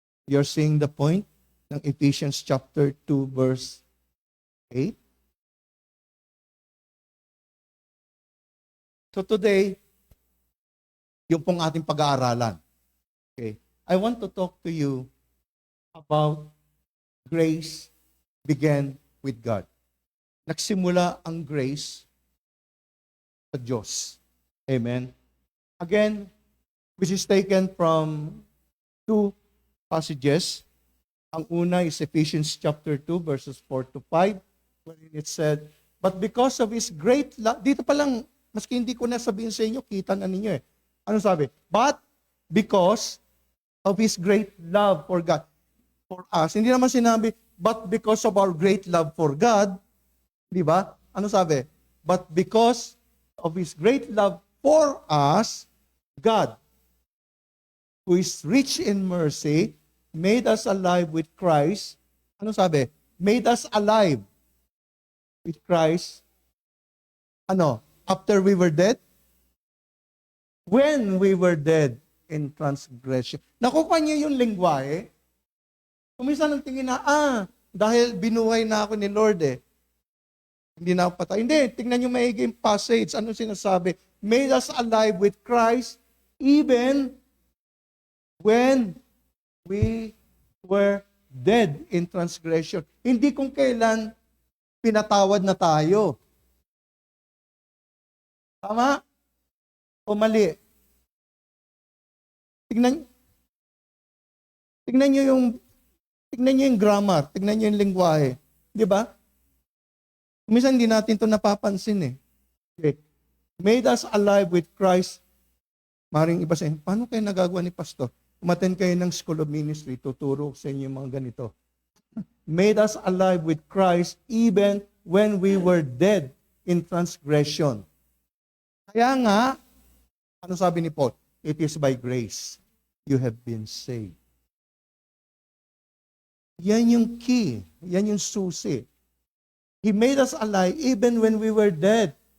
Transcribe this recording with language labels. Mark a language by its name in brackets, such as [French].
[English] You're seeing the point ng Ephesians chapter 2 verse 8? So today, [Filipino] yung pong ating pag-aaralan. Okay. [English] I want to talk to you about grace began with God. [Filipino] Nagsimula ang grace sa Diyos. Amen. [English] Again, which is taken from two passages. [Filipino] Ang una is Ephesians chapter 2 verses 4 to 5 [English] wherein it said, but because of His great love, [Filipino] dito pa lang, maski hindi ko na sabihin sa inyo, kita na ninyo eh. Ano sabi? [English] But because of His great love for God, for us. [Filipino] Hindi naman sinabi, [English] but because of our great love for God, [Filipino] di ba? Ano sabi? [English] But because of His great love for us, God, who is rich in mercy, made us alive with Christ. [Filipino] Ano sabi? [English] Made us alive with Christ. Ano? After we were dead? When we were dead in transgression. [Filipino] Nakukuha niyo yung lingwahe. Kuminsan ang tingin na, dahil binuhay na ako ni Lord eh. Hindi na ako patay. Hindi, tingnan niyo maigi yung passage. Ano sinasabi? [English] Made us alive with Christ even when we were dead in transgression. [Filipino] Hindi kung kailan pinatawad na tayo. Tama? O mali? Tingnan niyo yung grammar, tingnan niyo yung lingwahe. Di ba? Minsan hindi natin ito napapansin eh. Okay. [English] Made us alive with Christ. [Filipino] Maring iba sa inyo, paano kayo nagagawa ni Pastor? Umattend kayo ng School of Ministry, tuturo sa inyo yung mga ganito. [English] Made us alive with Christ even when we were dead in transgression. [Filipino] Kaya nga, ano sabi ni Paul? [English] It is by grace you have been saved. [Filipino] Yan yung key. Yan yung susi. [English] He made us alive even when we were dead.